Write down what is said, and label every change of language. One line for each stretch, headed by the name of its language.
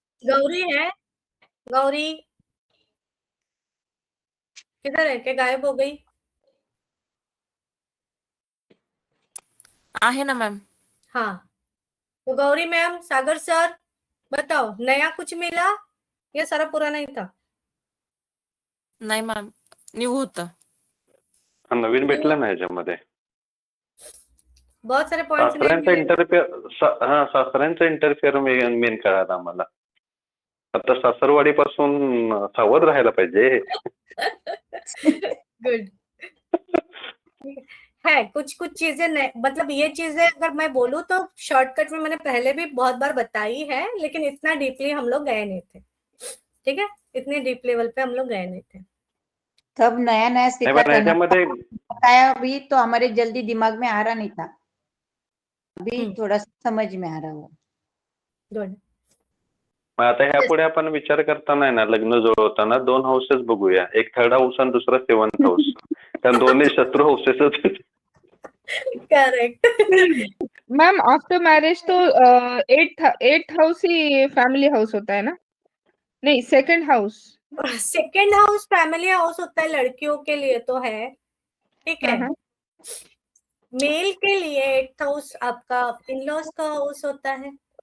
Hindi: गौरी है, गौरी किधर है, क्या गायब हो गई?
Marathi: आहे ना मॅम।
Hindi: हाँ, तो गौरी मैम, सागर सर, बताओ नया कुछ मिला या सारा पुराना ही था?
Marathi: नाही मॅम, न्यू होतं। नवीन भेटलं ना याच्यामध्ये.
Hindi: बहुत सारे पॉइंट्स नहीं
Marathi: सासऱ्यांचा
Hindi: मिले।
Marathi: इंटरफेअर, सासऱ्यांचा इंटरफेअर मेन कळाला आम्हाला. आता सासरवाडी पासून सावध राहायला पाहिजे.
Hindi: गुड है, कुछ कुछ चीजें मतलब ये चीजें अगर मैं बोलूँ तो शॉर्टकट में मैंने पहले भी बहुत बार बताई है, लेकिन इतना डीपली हम लोग गए नहीं थे। ठीक है, इतने डीप लेवल पे हम लोग गए नहीं थे। तब नया नया सीखा
Marathi: पण
Hindi: था ना,
Marathi: याच्यामध्ये
Hindi: बताया भी तो हमारे जल्दी दिमाग में आ रहा नहीं था, अभी थोड़ा सा समझ में आ रहा हो।
English: Good.
Marathi: मग आता ह्या पुढे आपण विचार करताना आहे ना, लग्न जुळवताना 2 हाऊसेस बघूया, एक थर्ड हाऊस आणि दुसरा 7th हाऊस, कारण दोन्ही शत्रू हाऊसेसच.
English: Correct.
Hindi: मैम आफ्टर मैरिज तो एट्थ हाउस ही फैमिली हाउस होता है ना? नहीं, second house. Second house family house होता है, लड़कियों के लिए तो है, ठीक है। हाँ, मेल के लिए एट्थ हाउस आपका इन लॉज का हाउस होता है।